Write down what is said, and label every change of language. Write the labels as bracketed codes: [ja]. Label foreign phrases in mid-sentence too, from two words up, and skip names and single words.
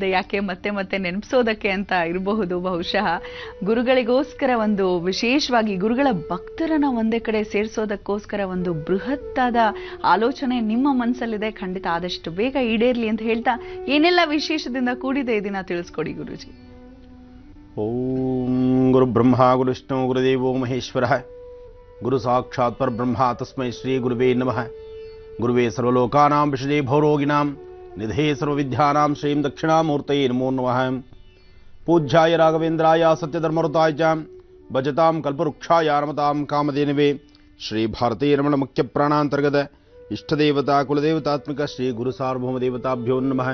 [kn] ಯಾಕೆ ಮತ್ತೆ ಮತ್ತೆ ನೆನಪಿಸೋದಕ್ಕೆ ಅಂತ ಇರಬಹುದು ಬಹುಶಃ. ಗುರುಗಳಿಗೋಸ್ಕರ ಒಂದು ವಿಶೇಷವಾಗಿ ಗುರುಗಳ ಭಕ್ತರನ್ನ ಒಂದೇ ಕಡೆ ಸೇರಿಸೋದಕ್ಕೋಸ್ಕರ ಒಂದು ಬೃಹತ್ತಾದ ಆಲೋಚನೆ ನಿಮ್ಮ ಮನಸ್ಸಲ್ಲಿದೆ. ಖಂಡಿತ ಆದಷ್ಟು ಬೇಗ ಈಡೇರ್ಲಿ ಅಂತ ಹೇಳ್ತಾ, ಏನೆಲ್ಲ ವಿಶೇಷದಿಂದ ಕೂಡಿದೆ ಇದನ್ನ ತಿಳಿಸ್ಕೊಡಿ ಗುರುಜಿ. [sa] ಓಂ ಗುರು ಬ್ರಹ್ಮ ಗುರು ವಿಷ್ಣು ಗುರುದೇವೋ ಮಹೇಶ್ವರ ಗುರು ಸಾಕ್ಷಾತ್ ಪರಬ್ರಹ್ಮ ತಸ್ಮೈ ಶ್ರೀ ಗುರುವೇ ನಮಃ. ಗುರುವೇ ಸರ್ವಲೋಕಾನಾಂ ವಿಷಜೇ ಭವರೋಗಿಣಾಂ ನಿಧೇ ಸರ್ವವಿದ್ಯಾನಾಂ ಶ್ರೀಂ ದಕ್ಷಿಣಾಮೂರ್ತಯೇ ನಮೋ ನಮಃ. ಪೂಜ್ಯಾಯ ರಾಘವೇಂದ್ರಾಯ ಸತ್ಯಧರ್ಮಋತಾಯ ಚ ಭಜತಾಂ ಕಲ್ಪವೃಕ್ಷಾಯ ನಮತಾಂ ಕಾಮಧೇನವೇ ಶ್ರೀ ಭಾರತೀ ರಮಣ ಮುಖ್ಯ ಪ್ರಾಣಾಂತರ್ಗತ ಇಷ್ಟದೇವತಾ ಕುಲದೇವತಾತ್ಮಿಕ ಶ್ರೀ ಗುರು ಸಾರ್ವಭೌಮ ದೇವತಾಭ್ಯೋ ನಮಃ.